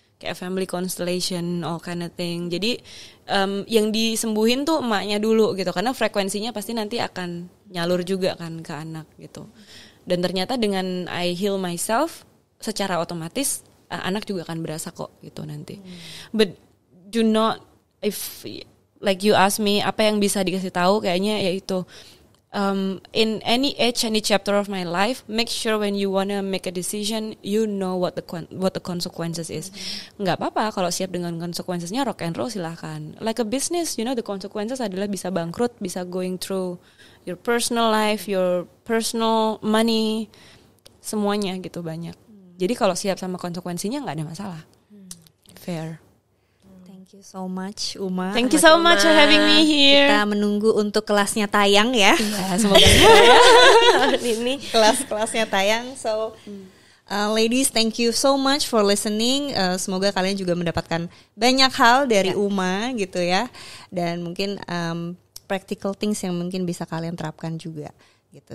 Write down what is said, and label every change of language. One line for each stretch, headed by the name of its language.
Indonesian: kayak
English: family constellation, all kind of thing.
Indonesian: Jadi yang disembuhin tuh emaknya dulu gitu, karena frekuensinya pasti nanti akan nyalur juga kan ke anak gitu. Dan ternyata dengan
English: I heal myself,
Indonesian: secara otomatis anak juga akan berasa kok gitu nanti.
English: But do not, if like you ask me
Indonesian: apa yang bisa dikasih tahu, kayaknya yaitu
English: in any age, any chapter of my life, make sure when you wanna make a decision, you know what the consequences is.
Indonesian: Nggak apa-apa kalau siap dengan konsekuensinya, rock and roll silahkan.
English: Like a business, you know, the consequences
Indonesian: adalah bisa bangkrut, bisa
English: going through your personal life, your personal money,
Indonesian: semuanya gitu banyak. Jadi kalau siap sama konsekuensinya nggak ada masalah.
English: Fair. Thank you so much Uma. Thank you so much for having me here.
Indonesian: Kita menunggu untuk kelasnya tayang ya. Ya, semoga ini kelas-kelasnya tayang.
English: So ladies, thank you so much for listening.
Indonesian: Semoga kalian juga mendapatkan banyak hal dari Uma gitu ya. Dan mungkin practical things yang mungkin bisa kalian terapkan juga gitu.